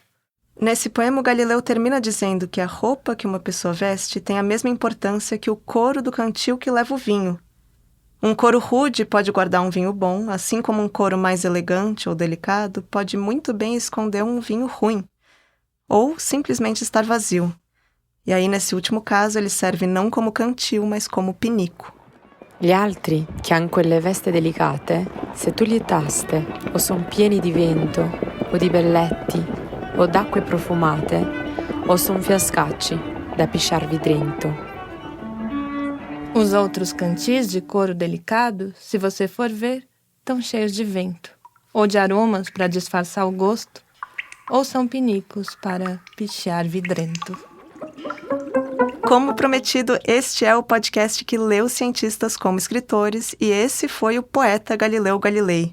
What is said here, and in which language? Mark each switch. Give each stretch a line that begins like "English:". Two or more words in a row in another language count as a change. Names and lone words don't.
Portuguese: Nesse poema, o Galileu termina dizendo que a roupa que uma pessoa veste tem a mesma importância que o couro do cantil que leva o vinho. Um couro rude pode guardar um vinho bom, assim como um couro mais elegante ou delicado pode muito bem esconder um vinho ruim, ou simplesmente estar vazio. E aí, nesse último caso, ele serve não como cantil, mas como pinico.
Italian: Gli altri, che han quelle veste delicate, se tu li taste, o son pieni di vento, o di belletti, o d'acque profumate, o son fiascacci da pisciarvi dentro.
Portuguese: Os outros cantis de couro delicado, se você for ver, estão cheios de vento, ou de aromas para disfarçar o gosto, ou são pinicos para pichar vidrento. Como prometido, este é o podcast que lê os cientistas como escritores, e esse foi o poeta Galileu Galilei.